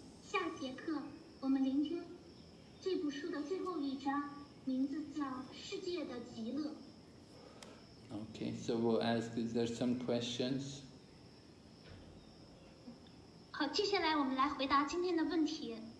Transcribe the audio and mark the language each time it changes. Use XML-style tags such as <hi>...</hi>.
<zh>下节课我们聆听这部书的最后一章，名字叫《世界的极乐》。</zh> <en>Okay, so we'll ask, is there some questions?</en> <zh>好，接下来我们来回答今天的问题。</zh>